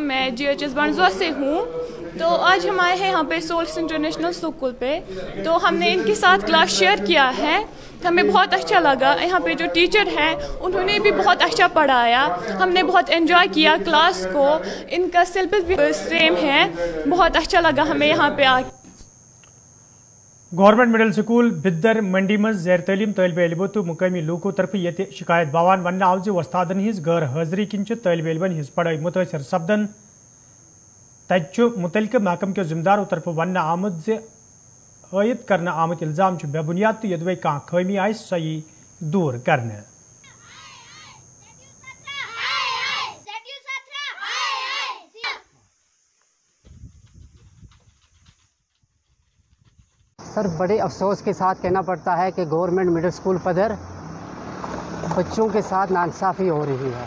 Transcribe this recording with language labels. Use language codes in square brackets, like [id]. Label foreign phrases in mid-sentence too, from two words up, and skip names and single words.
[hi] मैं GHS बंडजो से हूँ, तो आज हम आए हैं यहाँ पे सोल्स इंटरनेशनल स्कूल पे, तो हमने इनके साथ [en] class share [hi] किया है। हमें बहुत अच्छा लगा। यहाँ पे जो टीचर हैं उन्होंने भी बहुत अच्छा पढ़ाया, हमने बहुत एंजॉय किया क्लास को। इनका सिलेबस भी सेम है, बहुत अच्छा लगा हमें यहाँ पे आके। [ks] गवर्नमेंट मिडल स्कूल बिदर मंडी मज ज़ैर तलीम तलब इलमों तो मुकामी लोगों तरफ ये शिकायत बावान वन आव जो वस्तादन हिज गैर हाजिरी किन तलब इलमन हिज पढ़ाई मुतासर सपदन। तत मुतलका महकम के जिम्मेदारों तरफ वन आमद जे आयद करना आमद इल्ज़ाम बेबुनियाद तो यदवे कह खमी आय सही दूर करने। [hi] सर, बड़े अफसोस के साथ कहना पड़ता है कि गवर्नमेंट मिडिल स्कूल पदर बच्चों के साथ नाइंसाफ़ी हो रही है।